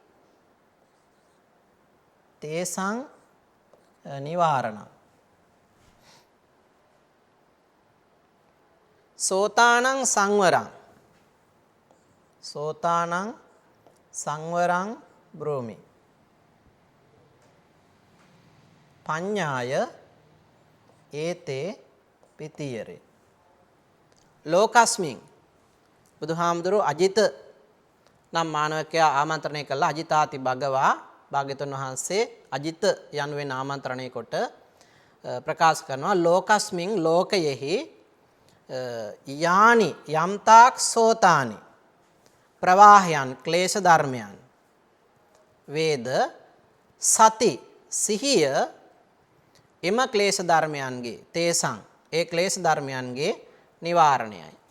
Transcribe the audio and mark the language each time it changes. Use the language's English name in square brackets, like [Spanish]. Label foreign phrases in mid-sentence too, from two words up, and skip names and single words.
[Pali] තේසං නිවාරණං සෝතානං සංවරං සෝතානං සංවරං බ්‍රෝමි පඤ්ඤාය ඒතේ පිතියරේ. [Sinhala] ලෝකස්මින් බුදුහාමුදුරුවෝ අජිත නම් මානවකයා ආමන්ත්‍රණය කළා. [Pali] අජිතාති භගවා [Sinhala] භාග්‍යතුන් වහන්සේ අජිත යනුවෙන් ආමන්ත්‍රණය කොට ප්‍රකාශ කරනවා. ලෝකස්මින් ලෝකයෙහි යානි යම්තාක් සෝතානි ප්‍රවාහයන් ක්ලේශ ධර්මයන් වේද සති සිහිය එම ක්ලේශ ධර්මයන්ගේ තේසං ඒ ක්ලේශ ධර්මයන්ගේ නිවාරණයයි.